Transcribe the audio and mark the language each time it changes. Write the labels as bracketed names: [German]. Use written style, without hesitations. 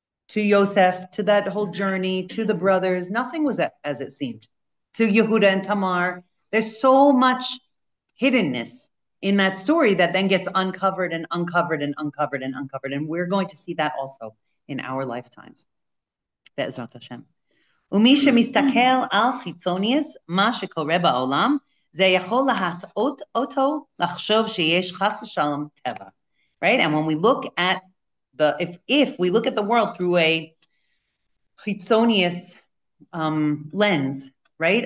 [English] To Yosef, to that whole journey, to the brothers, nothing was as it seemed. To Yehuda and Tamar, there's so much hiddenness in that story that then gets uncovered and uncovered and uncovered and uncovered. And we're going to see that also in our lifetimes. Be'ezrat Hashem. [Hebrew] ומי שמסתכל על חיצוניוס, מה שקורה בעולם, זה יכול להטעות אותו לחשוב שיש חס ושלום טבע. [English] Right? And when we look at if we look at the world through a chitzonius lens, right?